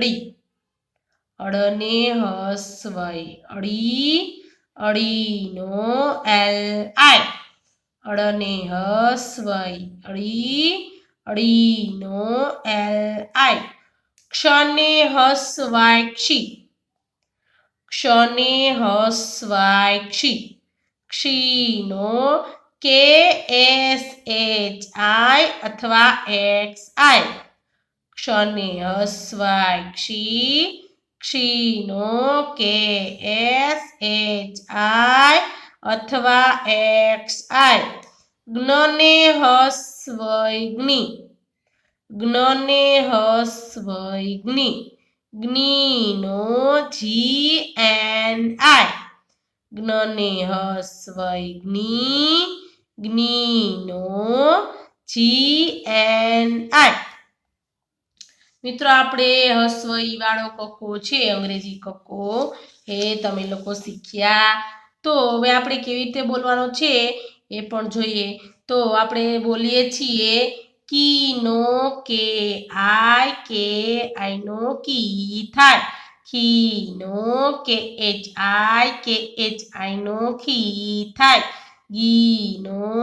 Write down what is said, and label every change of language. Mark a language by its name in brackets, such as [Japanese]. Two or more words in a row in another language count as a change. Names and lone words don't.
[Gujarati] અળીનો એલ આય અળને હસ્વઈ અળીનો એલ આય ક્ષને હસ્વઈ ક્ષીનો KSHI अथवा XI। ક્ષને હસ્વાય ક્ષી ક્ષીનો KSHI અથવા XI। જ્ઞને હસ્વય ગ્નિ જ્ઞને હસ્વય ગ્નિ જ્ઞીનો GNI। જ્ઞને હસ્વય ગ્નિ જ્ઞીનો GNI। મિત્રો આપણે હસ્વઈ વાળો કક્કો છે અંગ્રેજી કક્કો એ તમે લોકો શીખ્યા। તો હવે આપણે કેવી રીતે બોલવાનો છે એ પણ જોઈએ। તો આપણે બોલીએ છીએ કીનો KI નો કી થાય કીનો KHI નો ખી થાય ગીનો